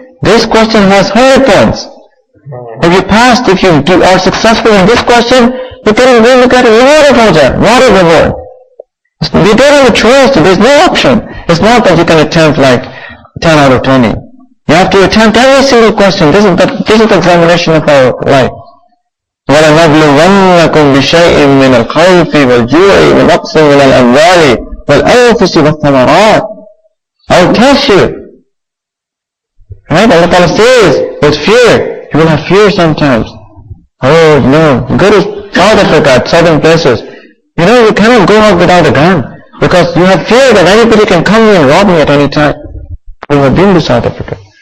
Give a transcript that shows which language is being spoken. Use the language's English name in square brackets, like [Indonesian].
[English] This question has 100 points. If you passed, if you are successful in this question, you can really get a lot of pleasure, lot of reward. We don't have a choice. There's no option. It's not that you can attempt like 10 out of 20. You have to attempt every single question. This is the examination of our life. [Arabic] وَلَنَبْلُوَنَّكُمْ بِشَيْءٍ مِّنَ الْخَوْفِ وَالْجُوعِ وَنَقْصٍ مِّنَ الْأَمْوَالِ وَالْأَنفُسِ وَالثَّمَرَاتِ [English] I will test you. Right? Allah Ta'ala says, with fear. You will have fear sometimes. Oh no. Go to South Africa, southern places. You cannot go out without a gun. Because you have fear that anybody can come here and rob me at any time. We have been to South Africa.